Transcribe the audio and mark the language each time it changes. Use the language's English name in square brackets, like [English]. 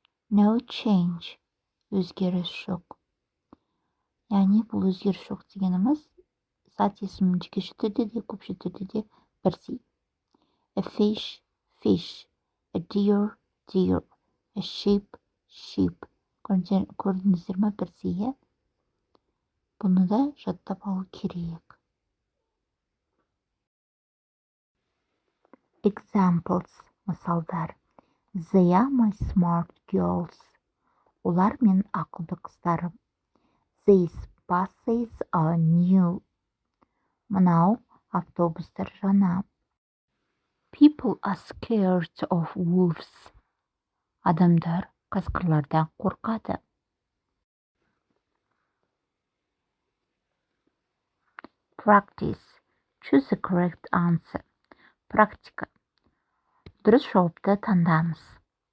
[English] No change, [Kazakh] өзгеріс жоқ. Яғни бұл өзгеріс жоқ дегеніміз зат есімнің жекеше түрде де көпше түрде де бірдей. [English] A fish, fish, a deer, deer, a sheep, sheep. [Kazakh] Көрдіңіздер ме бірдей? Бұны да жаттап алу керек. [English] Examples, [Kazakh] мысалдар. [English] They are my smart girls. [Kazakh] Олар мен ақылды қыздарым. [English] These buses are new. [Kazakh] Мынау автобустар жаңа. [English] People are scared of wolves. [Kazakh] Адамдар қасқырлардан қорқады. [English] Practice. Choose the correct answer. [Kazakh] Практика. Дұрыс жауапты таңдаңыз.